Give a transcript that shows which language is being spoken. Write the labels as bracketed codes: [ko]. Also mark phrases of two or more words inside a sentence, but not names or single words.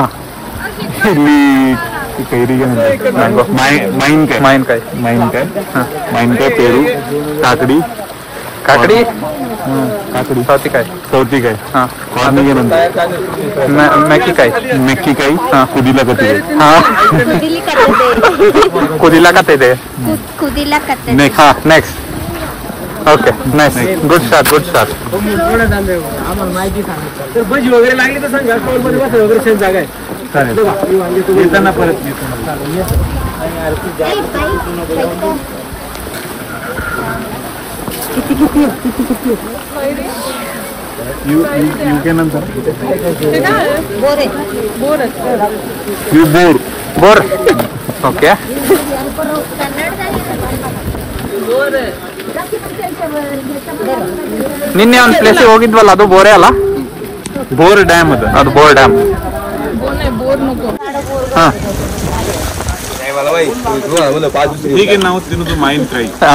[kn] ಇಲ್ಲಿ ಕೈರಿಗೆ ಮಾವಿನಕಾಯಿ, ಪೇರು, ಕಾಕಡಿ, ಕಾಕಡಿ, ಸೌತಿಕಾಯಿ, ಮೆಕ್ಕಿಕಾಯಿ, ಕುದಿಲಾಕತ್ತಿದೆ. ನೆಕ್ಸ್ಟ್. [en] Okay, nice, good start, good start. [mr] भजी वगैरे लागली तर सांगा, स्टॉल मध्ये बसा वगैरे सेम जागा आहे. येताना परत बोर. ओके. [kn] ನಿನ್ನೆ ಒಂದು ಪ್ಲೇಸಿಗೆ ಹೋಗಿದ್ವಲ್ಲ, ಅದು ಬೋರೆ ಅಲ್ಲ? ಬೋರ್ ಡ್ಯಾಮ್ ಅದು ಬೋರ್ ಡ್ಯಾಮ್. ಹೀಗೆ ನಾವು ತಿನ್ನೋದು ಮಾವಿನಕಾಯಿ.